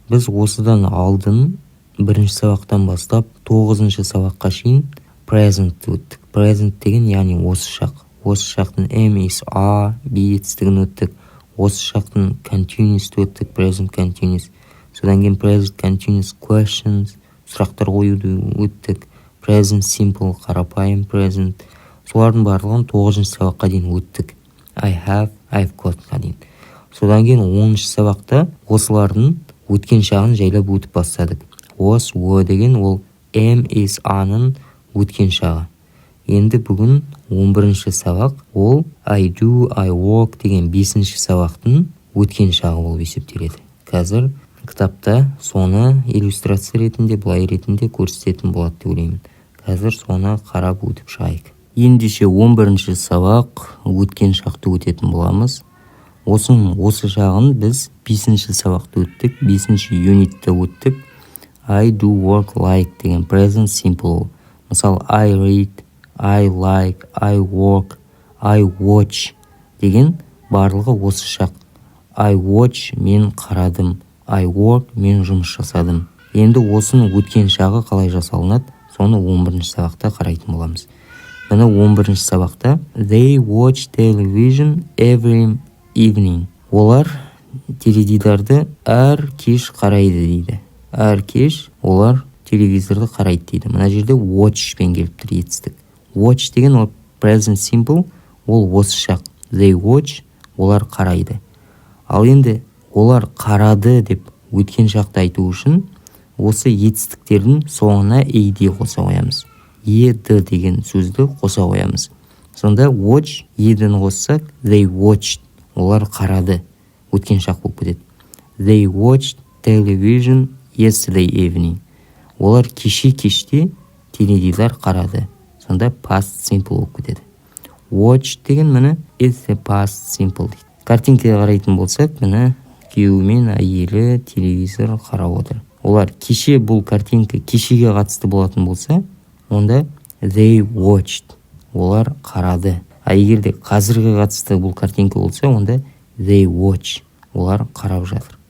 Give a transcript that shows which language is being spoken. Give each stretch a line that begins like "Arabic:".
Kazakh: Біз осыдан алдын 1-ші сабақтан бастап 9-ші сабаққа шейін present өттік. Present деген яғни осы шақ. Осы шақтың M is A, B етістігін өттік. Осы шақтың continuous өттік, present continuous. Содан кейін present continuous questions, сұрақтар қоюды өттік. Present simple, қарапайым present. Солардың барлығын 9-ші сабаққа дейін өттік.
English: I have, I've got-қа дейін.
Kazakh: Содан кейін 10-ші сабақта осылардың өткен шағын жайлап өтіп бастадық.
English: Was, were
Kazakh: деген ол M is A-ның өткен шағы. Енді бүгін 11-ші сабақ, ол
English: I do, I work
Kazakh: деген 5-ші сабақтың өткен шағы болып есептеледі. Қазір кітапта соны иллюстрация ретінде, былай ретінде көрсететін болады деп ойлаймын. Қазір соны қарап өтіп шығайық. Ендеше 11-ші сабақ өткен шақты өтетін боламыз. Осы шағын біз 5-ші сабақты өттік, 5-ші юнитті өттік.
English: I do work like деген present simple. Мысалы, I read, I like, I work, I watch
Kazakh: деген барлығы осы шақ.
English: I watch
Kazakh: мен қарадым,
English: I work
Kazakh: мен жұмыс жасадым. Енді осының өткен шағы қалай жасалынады, соны 11-ші сабақта қарайтын боламыз. Мына 11-ші сабақта
English: they watch television every evening.
Kazakh: Олар теледидарды әр кеш қарайды дейді. Әр кеш олар телевизорды қарайды дейді. Мына жерде watch пен келіп тұр етістік. Watch деген ол present simple, ол осы шақ.
English: They watch,
Kazakh: олар қарайды. Ал енді олар қарады деп өткен шақты айту үшін осы етістіктердің соңына ed қоса қоямыз. Ed деген сөзді қоса қоямыз. Сонда watch, ed'ін қоссақ,
English: they watched,
Kazakh: олар қарады. Өткен шақ болып кетеді.
English: They watched television yesterday evening.
Kazakh: Олар кеште теледидар қарады. Сонда past simple болып кетеді.
English: Watch деген міне is a past simple дейді.
Kazakh: Картинкаға қарайтын болсақ, міне күйеуі мен әйелі телевизор қарап отыр. Олар бұл картинка кешеге қатысты болатын болса, онда
English: they watched,
Kazakh: олар қарады. А егер де қазірге қатысты бұл картинка болса, онда
English: they watch,
Kazakh: олар қарап жатыр.